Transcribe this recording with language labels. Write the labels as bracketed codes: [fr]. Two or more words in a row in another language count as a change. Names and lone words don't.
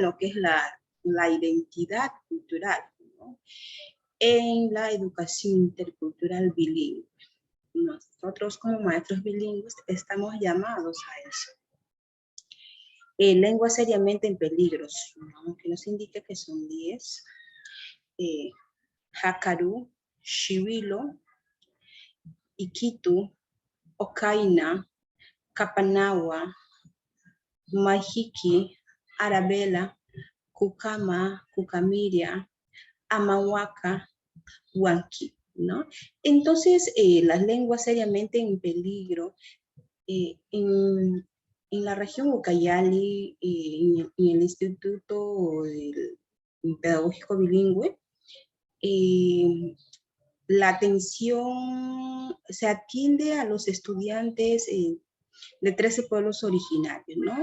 [es] Lo que es la identidad cultural, ¿no? En la educación intercultural bilingüe. Nosotros como maestros bilingües estamos llamados a eso. Lengua seriamente en peligros, ¿no? Que nos indica que son 10. Hakaru, Shivilo, Iquitu, Okaina, Kapanawa, Mahiki, Arabella, Kukama, Kukamiria, Amawaka, Huanqui, ¿no? Entonces, las lenguas seriamente en peligro, en la región Ucayali, en el Instituto Pedagógico Bilingüe, la atención se atiende a los estudiantes de 13 pueblos originarios, ¿no?